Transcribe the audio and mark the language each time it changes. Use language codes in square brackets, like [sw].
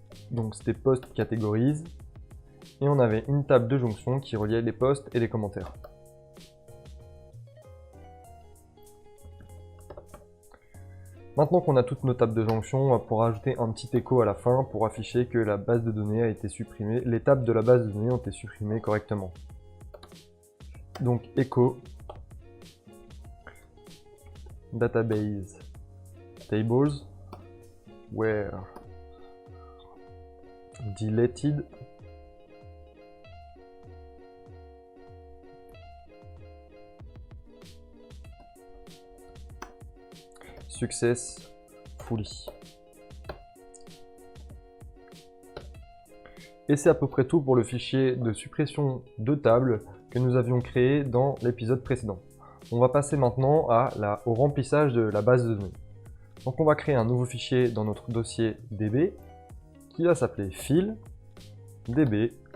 [fr] Donc c'était post catégorise. Et on avait une table de jonction qui reliait les posts et les commentaires. Maintenant qu'on a toutes nos tables de jonction, on va pouvoir ajouter un petit écho à la fin pour afficher que la base de données a été supprimée, les tables de la base de données ont été supprimées correctement. Donc [en] echo database tables were deleted successfully. [fr] Et c'est à peu près tout pour le fichier de suppression de table que nous avions créé dans l'épisode précédent. On va passer maintenant au remplissage de la base de données. Donc on va créer un nouveau fichier dans notre dossier db qui va s'appeler file db.php.